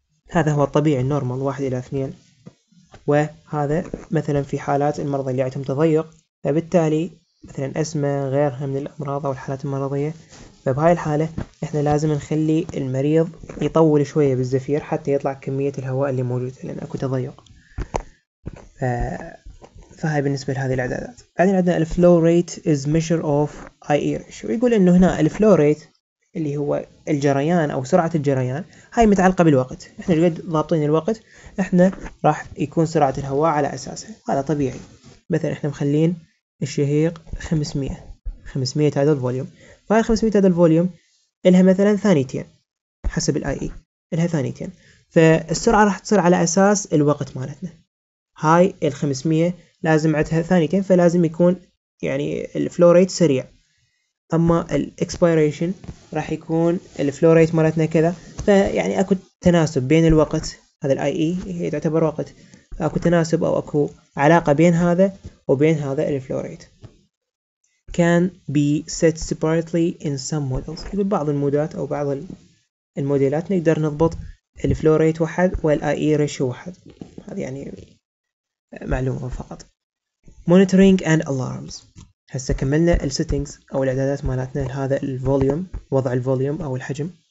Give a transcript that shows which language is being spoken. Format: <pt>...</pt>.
<ar>هذا هو الطبيعي النورمال 1 إلى 2. وهذا مثلا في حالات المرضى اللي عندهم تضيق، فبالتالي مثلا أسمة غيرها من الأمراض أو الحالات المرضية، فبهاي الحالة إحنا لازم نخلي المريض يطول شوية بالزفير حتى يطلع كمية الهواء اللي موجودة، لأن أكو تضيق. فهاي بالنسبة لهذه الإعدادات. بعدين عندنا الفلو ريت</ar> <en>is measure of IE ratio.</en> <ar>يقول إنه هنا الفلو ريت اللي هو الجريان أو سرعة الجريان، هاي متعلقة بالوقت. إحنا قد ضابطين الوقت، إحنا راح يكون سرعة الهواء على أساسها، هذا طبيعي. مثلا إحنا مخلين الشهيق 500 هذا الفوليوم، فهاي 500 هذا الفوليوم إلها مثلا ثانيتين حسب الIE، إلها ثانيتين، فالسرعة راح تصير على أساس الوقت مالتنا. هاي 500 لازم عندها ثانيتين، فلازم يكون يعني الفلو ريت سريع. اما الاكسبيريشن راح يكون الفلو ريت مالتنا كذا، فيعني اكو تناسب بين الوقت، هذا الIE هي تعتبر وقت، اكو تناسب او اكو علاقة بين هذا وبين هذا الفلو ريت.</ar> <en>can be set separately in some models.</en> <ar>ببعض المودات او بعض الموديلات نقدر نضبط الفلو ريت واحد والIE ريشيو واحد. هذه يعني معلومة فقط.</ar> <en>monitoring and alarms.</en> <ar>هسه كملنا السيتنجز او الاعدادات مالتنا لهذا الفوليوم، وضع الفوليوم او الحجم.</ar>